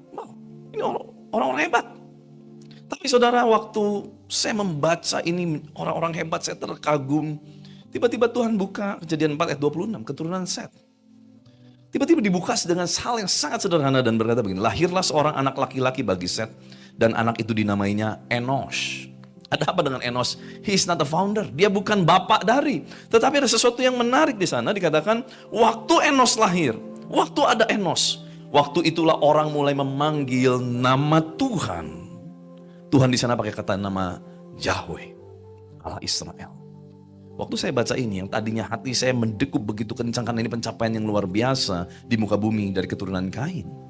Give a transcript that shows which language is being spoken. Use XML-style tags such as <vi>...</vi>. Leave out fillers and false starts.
<id>Wow, ini orang-orang hebat. Tapi saudara, waktu saya membaca ini orang-orang hebat, saya terkagum. Tiba-tiba Tuhan buka Kejadian 4 ayat 26, keturunan Set. Tiba-tiba dibuka dengan hal yang sangat sederhana dan berkata begini, lahirlah seorang anak laki-laki bagi Set dan anak itu dinamainya Enos. Ada apa dengan Enos?</id> <en>He is not the founder,</en> <id>dia bukan bapak dari. Tetapi ada sesuatu yang menarik di sana, dikatakan waktu Enos lahir, waktu ada Enos, waktu itulah orang mulai memanggil nama Tuhan. Tuhan di sana pakai kata nama Yahweh, Allah Israel. Waktu saya baca ini, yang tadinya hati saya mendekup begitu kencang karena ini pencapaian yang luar biasa di muka bumi dari keturunan Kain.</id>